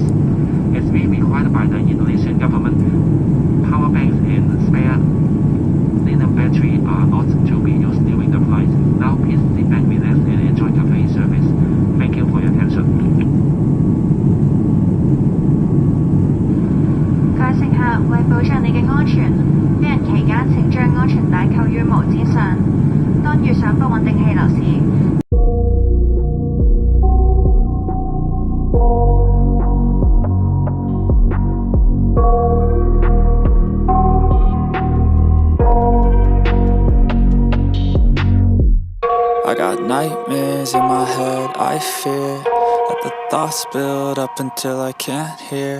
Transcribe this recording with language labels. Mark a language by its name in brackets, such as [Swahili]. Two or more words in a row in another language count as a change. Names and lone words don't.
[English] As we required by the Indonesian government, power banks and spare lithium battery are not to be used during the flight. Now please sit back, relax and enjoy CATHAY service. Thank you for your attention. [Cantonese] 各位乘客，為保障你嘅安全，飛行期間請將安全帶扣於帽子上。當遇上不穩定氣流時， [English] I got nightmares in my head, I fear that the thoughts build up until I can't hear.